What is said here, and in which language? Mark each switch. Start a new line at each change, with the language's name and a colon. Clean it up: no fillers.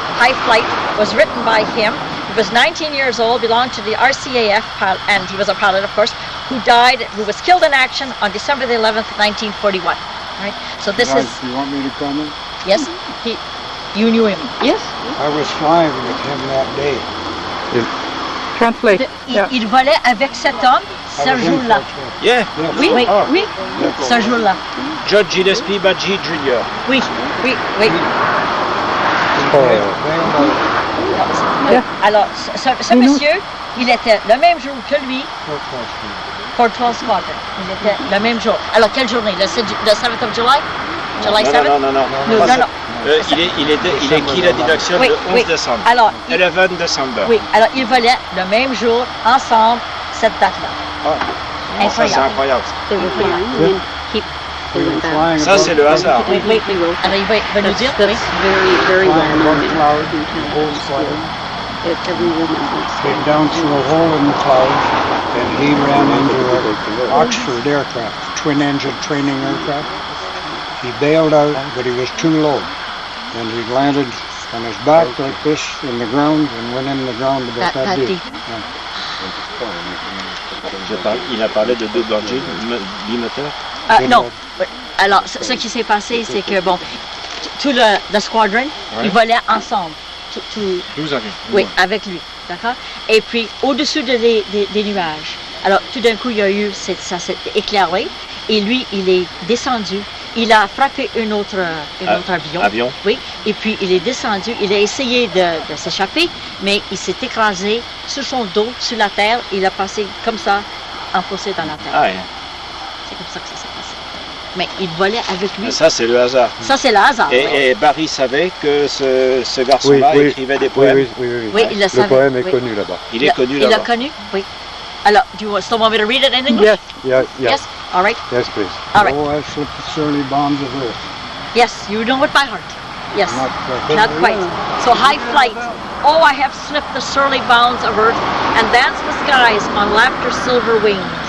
English: High Flight was written by him. He was 19 years old, belonged to the RCAF, and he was a pilot, of course, who was killed in action on December the 11th, 1941. All right, so this is... You want me to comment? Yes, you knew him. Yes. I was flying with him that day. Translate.
French: Il volait avec cet homme ce jour-là.
English: Yeah.
French: Oui, oui, ce jour-là.
English: Judge Gillespie Badji Jr.
French: Oui, oui, oui. Alors, ce monsieur, il était le même jour que lui, Fort 12 Squadron. Il était le même jour. Alors, quelle journée? Le
English: 7th of July? July 7th?
French: Non. Il est écrit la déduction le 11 décembre. Alors, 11 décembre. Oui, alors ils volaient le même jour, ensemble, cette date-là. Ah. Incroyable. Ça, c'est incroyable. Ça, c'est le hasard. Oui. Alors, il va nous dire, oui.
English: Came down through a hole in the clouds, and he ran into an Oxford aircraft, twin-engine training aircraft. He bailed out, but he was too low, and he landed on his back like this in the ground and went in the ground about that deep.
French: Il a parlé de double engine bimoteur? Non. Alors, ce qui s'est passé, c'est que, bon, tout le squadron, ils volaient ensemble. 12 avions. Oui, avec lui, d'accord? Et puis, au-dessus des nuages. Alors, tout d'un coup, il y a eu, ça s'est éclairé, et lui, il est descendu. Il a frappé un autre avion. Oui, et puis il est descendu. Il a essayé de s'échapper, mais il s'est écrasé sur son dos, sur la terre. Il a passé comme ça, enfoncé dans la terre. Ah, ouais. C'est comme ça que ça s'est passé. Mais il volait avec lui. Ça, c'est le hasard. Ça, c'est le hasard. Et Barry savait que ce garçon-là écrivait des poèmes. Oui, il le savait. Le poème est connu là-bas. Il est connu là-bas. Il l'a connu, oui.
English: Alors, do you still want me to read it in English? Yes. All right. Yes, please. All right. Oh, I slipped the surly bonds of earth. Yes, you know it by heart. Yes. Not quite. So high flight. Oh, I have slipped the surly bounds of earth and danced the skies on laughter's silver wings.